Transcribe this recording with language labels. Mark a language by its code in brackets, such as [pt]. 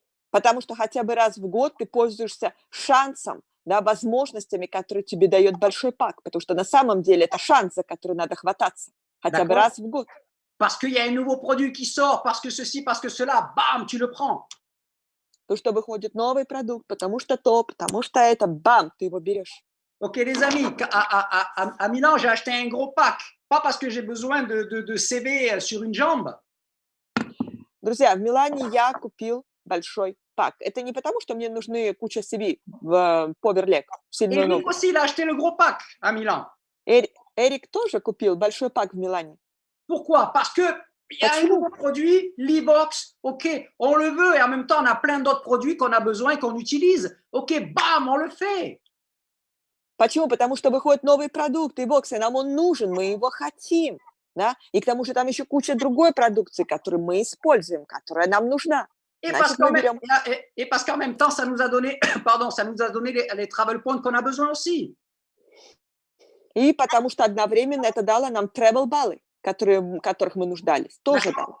[ru] Потому что хотя бы раз в год ты пользуешься шансом, да, возможностями, которые тебе дает большой пак, потому что на самом деле это шанс, за который надо хвататься хотя бы раз в год. [fr] Parce qu'il y a un nouveau produit qui sort, parce que ceci, parce que cela, bam, tu le prends. [ru] Потому что выходит новый продукт, потому что то, потому что это, бам, ты его берешь. [fr] Ok, les amis, à Milan, j'ai acheté un gros pack. Pas parce que j'ai besoin de CV sur une jambe. [ru] Друзья, в Милане я купил большой пак. Это не потому, что мне нужны куча CV в поверлек. [fr] Eric aussi, il a acheté le gros pack à Milan. [ru] Эрик тоже купил большой пак в Милане. [fr] Pourquoi? Parce que il y a un nouveau produit, l'e-box, ok, on le veut et en même temps on a plein d'autres produits qu'on a besoin, qu'on utilise, ok, bam, on le fait. [ru] Почему? Потому что выходит новый продукт, e-box, и нам он нужен, мы его хотим, да? И к тому же там еще куча другой продукции, которую мы используем, которая нам нужна. [fr] Et parce qu'en même temps, ça nous a donné, pardon, ça nous a donné les travel points qu'on a besoin aussi. [ru] И потому что одновременно это дало нам travel баллы, которых мы нуждались, тоже дало.